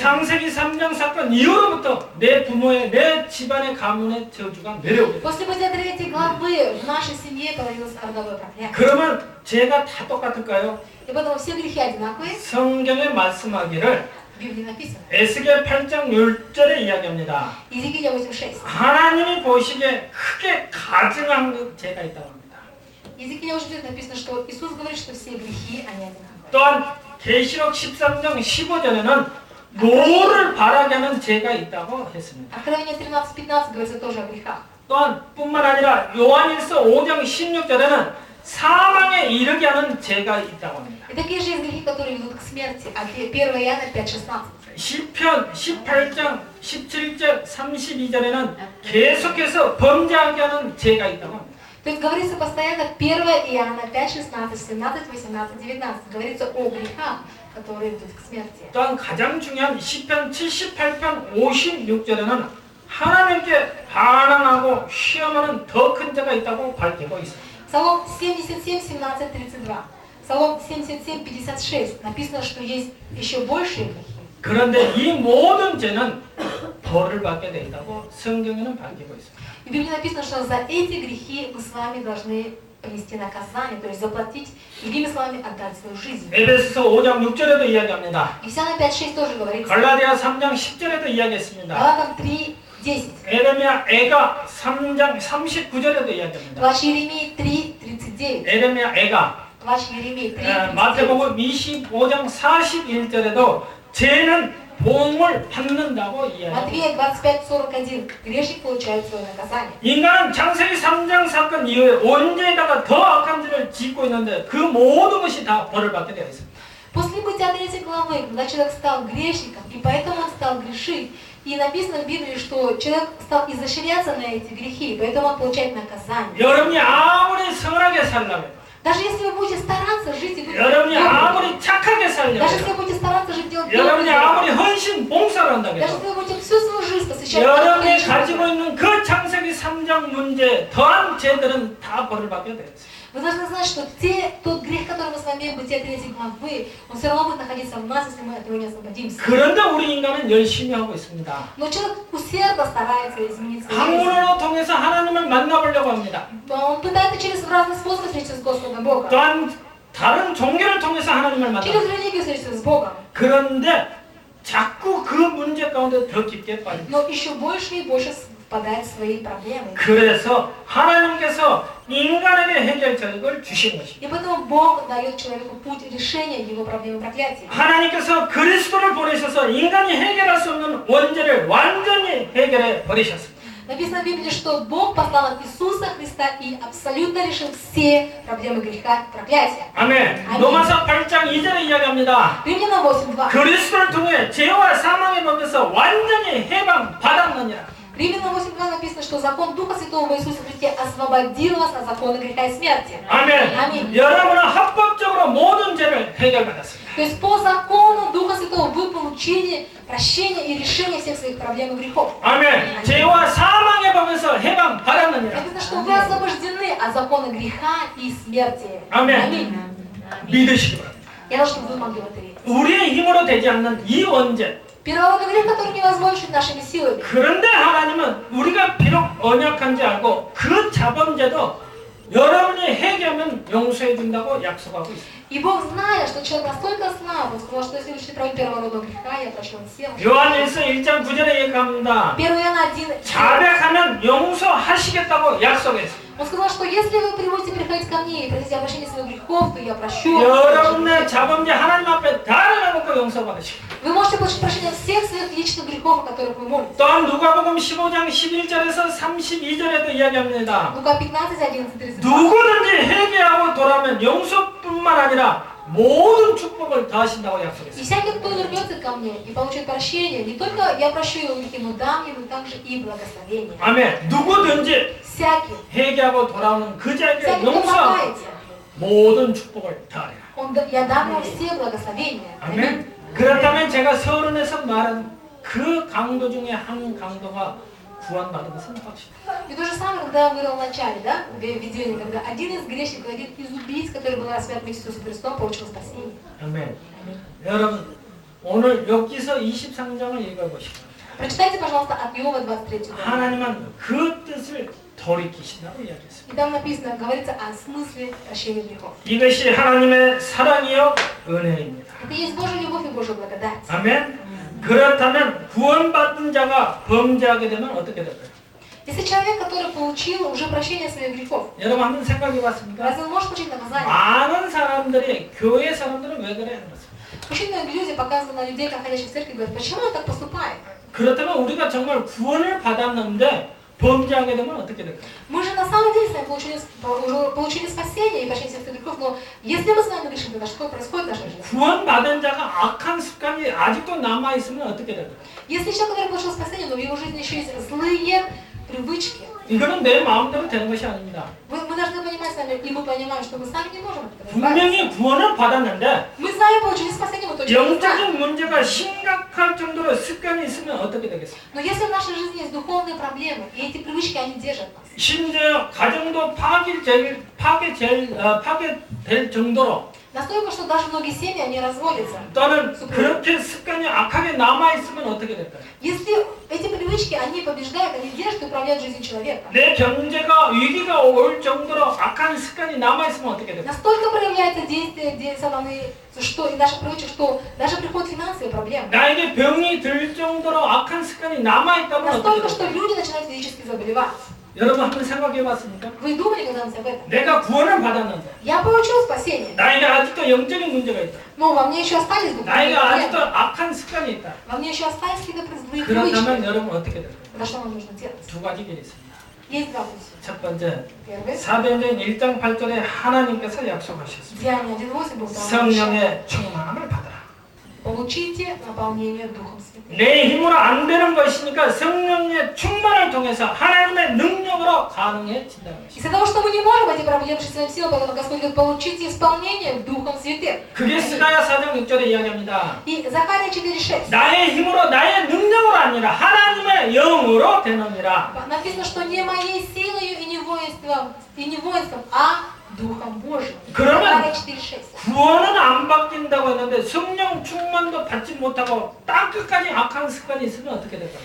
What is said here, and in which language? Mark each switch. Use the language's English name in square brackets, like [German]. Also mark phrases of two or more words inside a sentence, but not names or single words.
[Korean] 창세기 3장 사건 이후로부터 내 부모의, 내 집안의 가문의 저주가 내려오게 됩니다. [Russian] После Бытия 3 главы в нашей семье появилось родовое проклятие. [Korean] 그러면 죄가 다 똑같을까요? [Russian] И поэтому все грехи одинаковые. [Korean] 성경에 말씀하기를 [Russian] В Библии написано. [Korean] 에스겔 8장 10절에 이야기합니다. [Russian] Иезекииля 8:6. [Korean] 하나님이 보시기에 크게 가증한 그 죄가 있다고 합니다. [Russian] Иезекииля 8:6 написано, что Иисус говорит, что все грехи, они одинаковые. [Korean] 또한 계시록 13장 15절에는 노를 바라게 하는 죄가 있다고 했습니다. [Russian] Откровение 13:15 говорится тоже о грехах. [Korean] 또한 뿐만 아니라 요한일서 5장 16절에는 사망에 이르게 하는 죄가 있다고 합니다. [Russian] И такие же есть грехи, которые ведут к смерти. А 1 Иоанна 5:16. [Korean] 시편 18장 17절 32절에는 계속해서 범죄하게 하는 죄가 있다고 합니다. [Russian] То есть говорится постоянно 1 Иоанна 5:16, 17, 18, 19. Говорится о грехах, которые ведут к смерти. [Korean] 또한 가장 중요한 시편 78편 56절에는 하나님께 반항하고 시험하는 더 큰 죄가 있다고 밝히고 있습니다. [Russian] Псалом 77, 17, 32. Псалом 77, 56. Написано, что есть еще большие грехи. [Korean] 그런데 이 모든 죄는 벌을 받게 된다고 성경에는 밝히고 있습니다. [Russian] В Библии написано, что за эти грехи мы с вами должны понести наказание, то есть заплатить, другими словами, отдать свою жизнь. [Korean] 에베소서 5장 6절에도 이야기합니다. [Russian] Ефесянам 5:6 тоже говорится. [Korean] 갈라디아 3장 10절에도 이야기했습니다. [Russian] Галатам 3:10. [Korean] 에레미야 애가 3장 39절에도 이야기합니다. [Russian] Плач Иеремии 3:39. [Korean] 에레미야 애가 [Russian] Плач Иеремии 3:39. [Korean] 마태복음 25장 41절에도 죄는 보응을 받는다고 이야기합니다. [Russian] Матвея 25:41. Грешник получает свое наказание. [Korean] 인간은 창세기 3장 사건 이후에 언제에다가 더 악한 죄를 짓고 있는데 그 모든 것이 다 벌을 받게 되어 있습니다. [Russian] После Бытия 3 главы, когда человек стал грешником, и поэтому он стал грешить, и написано в Библии, что человек стал изощряться на эти грехи, и поэтому он получает наказание. [Korean] 여러분이 아무리 선하게 살려면 [Russian] Даже если вы будете стараться жить и быть [Korean] 여러분이 [Russian] добрым, [Korean] 아무리 착하게 [Russian] даже [Korean] 살려면 [Russian] если вы будете стараться жить делать [Korean] 여러분이 [Russian] добрые [Korean] 아무리 [Russian] дела, [Korean] 헌신 봉사를 한다고 [Russian] даже [Korean] 해도 [Russian] если вы будете всю свою жизнь посвящать [Korean] 여러분이 [Russian] Богу, [Korean] 가지고 있는 그 창세기 3장 문제 더한 죄들은 다 벌을 받게 되어 있어요. [Russian] вы должны знать, что тот грех, который мы с вами имеем в Бытие 3 главы, он все равно будет находиться в нас, если мы от него не освободимся. [Korean] 그런데 우리 인간은 열심히 하고 있습니다. [Russian] Но человек усердно старается изменить свою жизнь. [Korean] 학문으로 통해서 하나님을 만나보려고 합니다. [Russian] Он пытается через разные способы встретиться с Господом Богом. [Korean] 또한 다른 종교를 통해서 하나님을 만나. [Russian] Через религию встретиться с Богом. [Korean] 그런데 자꾸 그 문제 가운데 더 깊게 빠집니다. [Russian] Но еще больше и больше впадает в свои проблемы. [Korean] 그래서 하나님께서 인간에게 해결책을 주신 것입니다. [Russian] И поэтому Бог дает человеку путь решения его проблемы проклятия. [Korean] 하나님께서 그리스도를 보내셔서 인간이 해결할 수 없는 원죄를 완전히 해결해 버리셨습니다. [Russian] Написано в Библии, что Бог послал Иисуса Христа и абсолютно решил все проблемы греха и проклятия. [Korean] 아멘. 아멘. 로마서 8장 2절에 이야기합니다. [Russian] Римлянам 8:2. [Korean] 그리스도를 통해 죄와 사망의 법에서 완전히 해방 받았느니라. [Russian] Римлянам 8:2 написано, что закон Духа Святого в Иисусе Христе освободил вас от закона греха и смерти. [Korean] 아멘. 아멘. 여러분은 합법적으로 모든 죄를 해결받았습니다. [Russian] То есть по закону Духа Святого вы получили прощение и решение всех своих проблем и грехов. [Korean] 아멘. 죄와 사망의 법에서 해방 받았느니라. [Russian] Написано, что вы освобождены от закона греха и смерти. [Korean] 아멘. [Russian] Аминь. [Korean] 믿으시기 바랍니다. [Russian] Я рад, чтобы вы могли в это верить. [Korean] 우리의 힘으로 되지 않는 이 원죄. [Russian] Первородный грех, который невозможно решить нашими силами. [Korean] 그런데 하나님은 우리가 비록 언약한지 알고 그 자범죄도 여러분이 회개하면 용서해 준다고 약속하고 있습니다. [Russian] И Бог, зная, что человек настолько слаб, он сказал, что если вы решите первородного греха, я прощу вам все. [Korean] 요한일서 1장 9절에 얘기합니다. [Russian] 1 Иоанна 1. [Korean] 자백하면 용서하시겠다고 약속했습니다. [Russian] Он сказал, что если вы приводите приходить ко мне и просите о прощении своих грехов, то я прощу вам. [Korean] 여러분의 자범죄 하나님 앞에 다 내놓고 용서받으시고 [Russian] Вы можете получить прощение всех своих личных грехов, о которых вы молитесь. [Korean] 또한 누가복음 15장 11절에서 32절에도 이야기합니다. [Russian] Лука 15, 11, 32. [Korean] 누구든지 회개하고 돌아오면 용서뿐만 아니라 모든 축복을 다 하신다고 [Russian] И [Korean] 약속했습니다. [Russian] всякий, кто вернется ко мне и получит прощение, не только я прощу ему, дам ему также и благословение. [Korean] 아멘. 누구든지 [Russian] Всякий, [Korean] 회개하고 돌아오는 그 자에게 [Russian] всякий, кто [Korean] 용서하고 [Russian] покается, [Korean] 모든 축복을 다하리라. [Russian] Я дам ему все благословения. [Korean] 아멘. 그렇다면 제가 서론에서 말한 그 강도 중에 한 강도가 구원받은 것은 확실합니다. [Russian] И то же самое, когда я говорил в начале, да, в видении, когда один из грешников, один из убийц, который был распят вместе с Иисусом Христом, получил спасение. [Korean] 아멘. 여러분 오늘 욥기서 23장을 읽어보시고 [Russian] Прочитайте, пожалуйста, от Иова 23 главы. [Korean] 하나님은 그 뜻을 돌이키신다고 이야기했습니다. [Russian] И там написано, говорится о смысле прощения грехов. [Korean] 이것이 하나님의 사랑이요 은혜입니다. [Russian] Это есть Божья любовь и Божья благодать. [Korean] 아멘. 그렇다면 구원받은 자가 범죄하게 되면 어떻게 될까요? [Russian] Если человек, который получил уже прощение своих грехов, [Korean] 여러분 한번 생각해봤습니까? [Russian] разве он может получить наказание? [Korean] 많은 사람들이 교회 사람들은 왜 그래 하는 것입니다. [Russian] Очень многие люди показывают на людей, находящихся в церкви, говорят, почему он так поступает? [Korean] 그렇다면 우리가 정말 구원을 받았는데 범죄하게 되면 어떻게 될까요? [Russian] Мы же на самом деле с вами получили спасение и прощение всех грехов, но если мы с вами грешим, тогда что происходит в нашей жизни? [Korean] 구원받은 자가 악한 습관이 아직도 남아있으면 어떻게 될까요? [Russian] Если человек, который получил спасение, но в его жизни еще есть злые привычки, [Korean] 이거는 내 마음대로 되는 것이 아닙니다. [Russian] мы должны понимать с вами, и мы понимаем, что мы сами не можем от этого избавиться. [Korean] 분명히 구원을 받았는데 [Russian] Мы сами получили спасение, мы точно не знаем. [Korean] 영적인 문제가 심각할 정도로 습관이 있으면 어떻게 되겠어요? [Russian] Но если в нашей жизни есть духовные проблемы, и эти привычки, они держат нас, [Korean] 심지어 가정도 파괴될 정도로 [Russian] настолько, что даже многие семьи, они разводятся. [Korean] 또는 그렇게 습관이 악하게 남아있으면 어떻게 될까요? [Russian] Если эти привычки, они побеждают, они держат и управляют жизнью человека, [Korean] 내 경제가 위기가 올 정도로 악한 습관이 남아있으면 어떻게 될까요? [Russian] настолько проявляется действие, где сатаны, что и наши привычки, что даже приходят финансовые проблемы. [Korean] 나에게 병이 들 정도로 악한 습관이 남아있다면 어떻게 [Russian] Настолько, что [Korean] 될까요? [Russian] люди начинают физически заболевать. [Korean] 여러분 한번 생각해봤습니까? [Russian] Вы думали когда-нибудь об этом? [Korean] 내가 구원을 받았는데 [Russian] Я получил спасение, [Korean] 나에게 아직도 영적인 문제가 있다. [Russian] но во мне еще остались духовные [Korean] 나에게 아직도 [Russian] проблемы. [Korean] 악한 습관이 있다. [Russian] Во мне еще остались какие-то злые [Korean] 그렇다면 [Russian] привычки. [Korean] 여러분 어떻게 될까요? [Russian] Тогда что нам нужно делать? [Korean] 두 가지 길이 있습니다. [Russian] Есть два пути. [Korean] 첫 번째, [Russian] Первый. [Korean] 사도행전 1장 8절에 하나님께서 약속하셨습니다. [Russian] Деяние 1.8 был там. [Korean] 성령의 충만함을 받아라. [Russian] Получите наполнение Духом Святым. [Korean] 내 힘으로 안 되는 것이니까 성령의 충만을 통해서 하나님의 능력으로 가능해진다는 것입니다. [Russian] Из-за того, что мы не можем эти проблемы решить своим силам, поэтому Господь говорит, получите исполнение Духом Святым. [Korean] 그게 스가랴 4장 6절에 이야기합니다. [Russian] И Захария 4.6 [Korean] 나의 힘으로 나의 능력으로 아니라 하나님의 영으로 되느니라. [Russian] написано, что не моей силой и не воинством, а Духом Божьим. [Korean] 그러면 [Russian] Захария 4.6. [Korean] 구원은 안 바뀐다고 했는데 성령 충만도 받지 못하고 땅 끝까지 악한 습관이 있으면 어떻게 될까요?